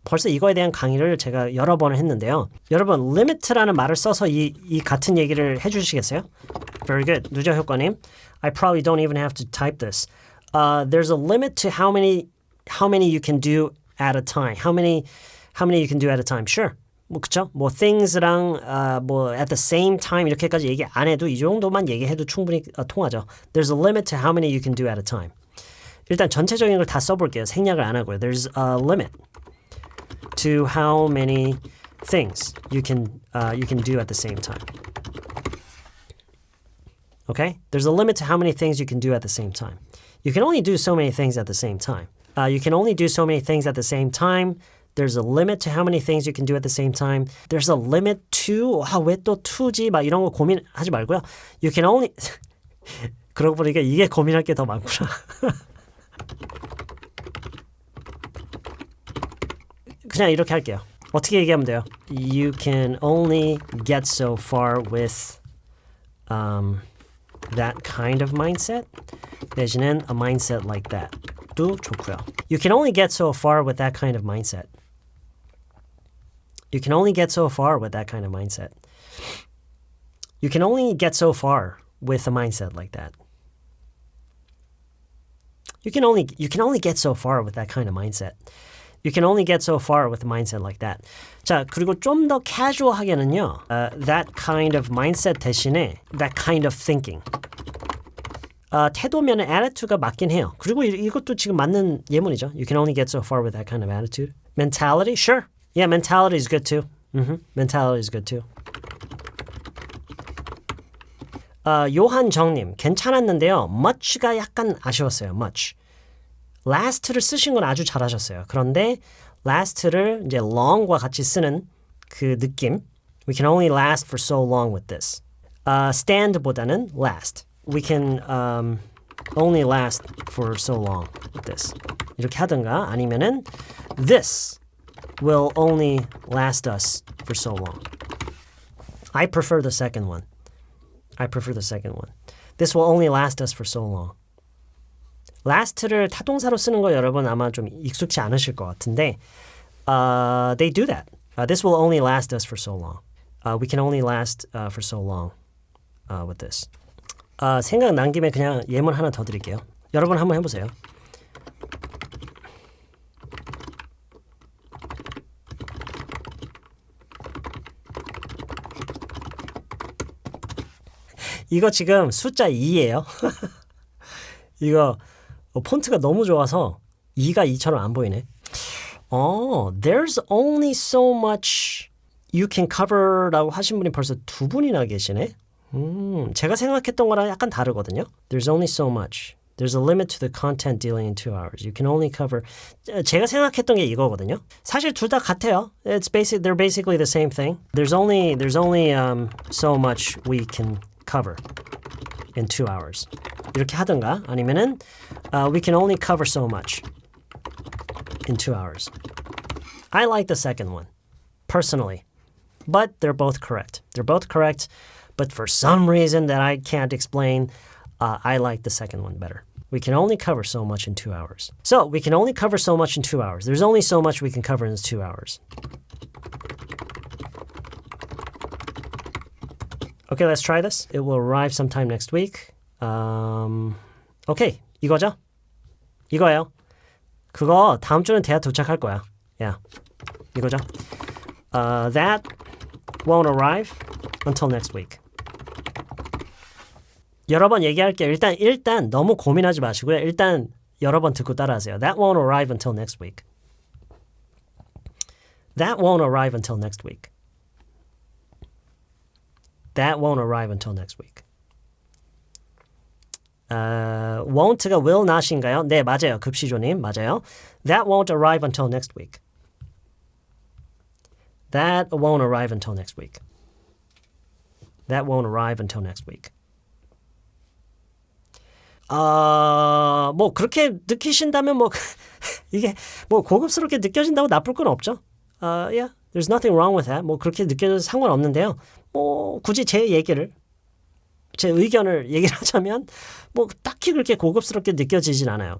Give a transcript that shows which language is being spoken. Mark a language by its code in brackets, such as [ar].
[ko] 벌써 이거에 대한 강의를 제가 여러 번을 했는데요. 여러분, limit라는 말을 써서 이 같은 얘기를 해주시겠어요? [en] Very good. 누적 효과님. I probably don't even have to type this. There's a limit to how many you can do at a time. How many you can do at a time. Sure. [ko] 뭐 그쵸? 뭐 things랑 뭐 at the same time 이렇게까지 얘기 안 해도 이 정도만 얘기해도 충분히 통하죠. [en] There's a limit to how many you can do at a time. [ko] 일단 전체적인 걸 다 써볼게요. 생략을 안 하고요. [en] There's a limit to how many things you can do at the same time. Okay? There's a limit to how many things you can do at the same time. You can only do so many things at the same time. You can only do so many things at the same time. There's a limit to how many things you can do at the same time. There's a limit to [ko] 왜 또 to지 막 이런 거 고민하지 말고요. [en] You can only [ko] 그러고 보니까 이게 고민할 게 더 많구나. 그냥 이렇게 할게요. 어떻게 얘기하면 돼요? [en] You can only get so far with that kind of mindset [ko] 내지는 [en] a mindset like that [ko] 도 좋고요. [en] You can only get so far with that kind of mindset. You can only get so far with that kind of mindset. You can only get so far with a mindset like that. You can only get so far with that kind of mindset. You can only get so far with a mindset like that. [ko] 자, 그리고 좀 더 casual하게는요. [en] That kind of mindset [ko] 대신에 [en] that kind of thinking. [ko] 태도면은 attitude가 맞긴 해요. 그리고 이것도 지금 맞는 예문이죠. [en] You can only get so far with that kind of attitude. Mentality? Sure. Yeah, mentality is good too. Mentality is good too. [ko] 요한정님, 괜찮았는데요. much가 약간 아쉬웠어요. [en] much. [ko] last를 쓰신 건 아주 잘하셨어요. 그런데 last를 이제 long과 같이 쓰는 그 느낌. [en] We can only last for so long with this. stand보다는 last. We can only last for so long with this. [ko] 이렇게 하든가 아니면은 [en] this will only last us for so long. I prefer the second one. I prefer the second one. This will only last us for so long. [ko] last를 타동사로 쓰는 거 여러분 아마 좀 익숙치 않으실 것 같은데 [en] they do that. This will only last us for so long. We can only last for so long with this. [ko] 생각난 김에 그냥 예문 하나 더 드릴게요. 여러분 한번 해보세요. 이거 지금 숫자 2예요. 이거 폰트가 너무 좋아서 2가 2처럼 안 보이네. [en] There's only so much you can cover [ko] 라고 하신 분이 벌써 두 분이나 계시네. 제가 생각했던 거랑 약간 다르거든요. [en] There's only so much. There's a limit to the content dealing in 2 hours. You can only cover. [ko] 제가 생각했던 게 이거거든요. 사실 둘 다 같아요. [en] They're basically the same thing. There's only so much we can cover in 2 hours. [ko] 이렇게 하든가 아니면은 [en] we can only cover so much in 2 hours. I like the second one, personally. But they're both correct. They're both correct, but for some reason that I can't explain, I like the second one better. We can only cover so much in 2 hours. So we can only cover so much in 2 hours. There's only so much we can cover in 2 hours. Okay, let's try this. It will arrive sometime next week. [ko] Okay, 이거죠? 이거예요. 그거 다음 주는 대학 도착할 거야. [en] Yeah, [ko] 이거죠? [en] That won't arrive until next week. [ko] 여러 번 얘기할게요. 일단 너무 고민하지 마시고요. 일단 여러 번 듣고 따라하세요. [en] That won't arrive until next week. That won't arrive until next week. That won't arrive until next week. [ko] won't가 will not인가요? 네, 맞아요. 급시조님, 맞아요. [en] That won't arrive until next week. That won't arrive until next week. That won't arrive until next week. [ko] 뭐 그렇게 느끼신다면 뭐 이게 뭐 고급스럽게 느껴진다고 나쁠 건 없죠. [en] Yeah, there's nothing wrong with that. [ko] 뭐 그렇게 느껴져도 상관없는데요. 뭐 굳이 제 얘기를 제 의견을 얘기를 하자면 뭐 딱히 그렇게 고급스럽게 느껴지진 않아요.